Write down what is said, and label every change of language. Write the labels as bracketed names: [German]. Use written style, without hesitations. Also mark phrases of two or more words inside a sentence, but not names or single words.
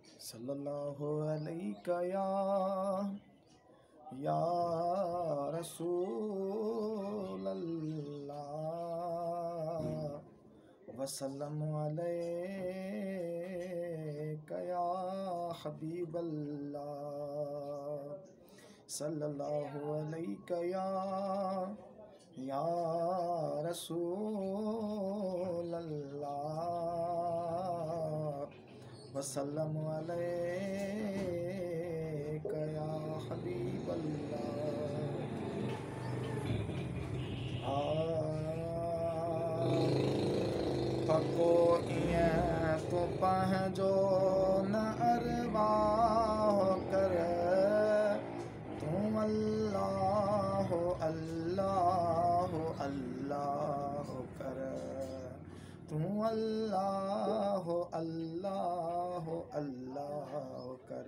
[Arabic] صلى الله عليك يا رسول الله وسلم عليك يا حبيب الله صلى الله عليك يا رسول الله وسلم عليك يا حبيب الله. [Sindhi] पको इएं तो पंहिंजो न अरवाह कर तूं अल्लाह अल्लाह अल्लाह कर तूं अल्लाह अल्लाह अल्लाह कर।